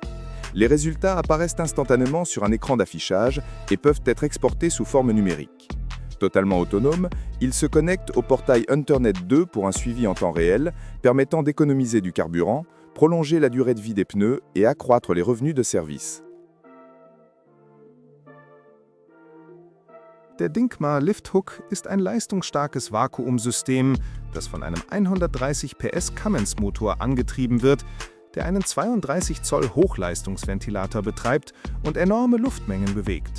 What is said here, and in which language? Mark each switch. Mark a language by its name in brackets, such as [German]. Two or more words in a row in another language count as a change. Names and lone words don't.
[French] Les résultats apparaissent instantanément sur un écran d'affichage et peuvent être exportés sous forme numérique. Totalement autonome, il se connecte au portail Internet 2 pour un suivi en temps réel, permettant d'économiser du carburant, prolonger la durée de vie des pneus et accroître les revenus de service. [German] Der Dinkma Lifthook ist ein leistungsstarkes Vakuumsystem, das von einem 130 PS Cummins-Motor angetrieben wird, der einen 32 Zoll Hochleistungsventilator betreibt und enorme Luftmengen bewegt.